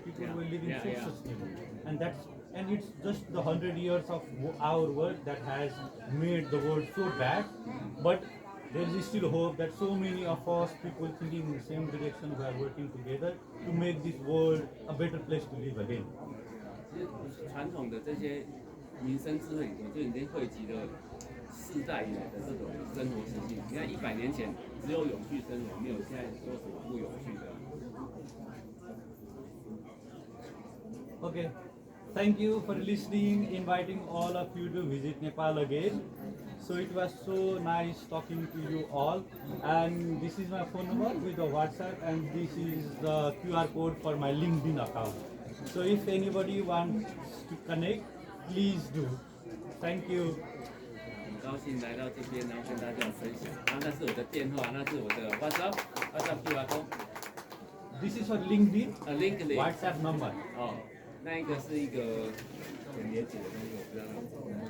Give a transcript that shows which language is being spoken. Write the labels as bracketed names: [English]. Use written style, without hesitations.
[English] People were living so sustainable, and it's just the 100 years of our work that has made the world so bad. But there is still hope that so many of us people thinking in the same direction, we are working together to make this world a better place to live again. [Chinese] 其实传统的这些民生智慧里头，就已经汇集了世代以来的这种生活习性。你看100年前只有永续生活，没有现在说什么不永续的。 [English] Okay, thank you for listening, inviting all of you to visit Nepal again. So it was so nice talking to you all, and this is my phone number with the WhatsApp, and this is the QR code for my LinkedIn account. So if anybody wants to connect, please do. Thank you. [Chinese] 很高兴来到这边，然后跟大家分享。然后那是我的电话，那是我的 WhatsApp QR code。 [English] This is for LinkedIn. LinkedIn WhatsApp number. [Chinese] 哦，那一个是一个很连结的东西，我不知道。